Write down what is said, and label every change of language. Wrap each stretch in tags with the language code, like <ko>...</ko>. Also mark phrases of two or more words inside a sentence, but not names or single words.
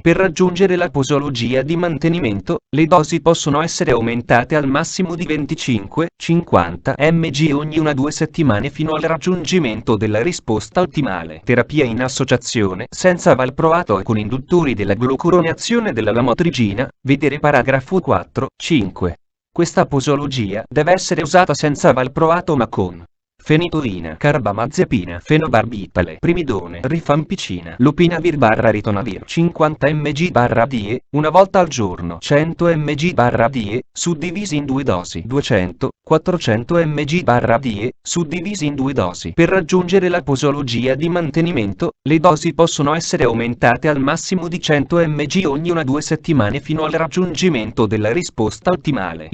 <it>Per raggiungere la posologia di mantenimento, le dosi possono essere aumentate al massimo di 25-50 mg ogni 1-2 settimane fino al raggiungimento della risposta ottimale. Terapia in associazione senza valproato e con induttori della glucuronazione della lamotrigina, vedere paragrafo 4.5. Questa posologia deve essere usata senza valproato ma con fenitoina, carbamazepina, fenobarbitale, primidone, rifampicina, lopinavir/ritonavir 50 mg/die, una volta al giorno. 100 mg/die, suddivisi in due dosi. 200-400 mg/die, suddivisi in due dosi. Per raggiungere la posologia di mantenimento, le dosi possono essere aumentate al massimo di 100 mg ogni 1-2 settimane fino al raggiungimento della risposta ottimale.</it>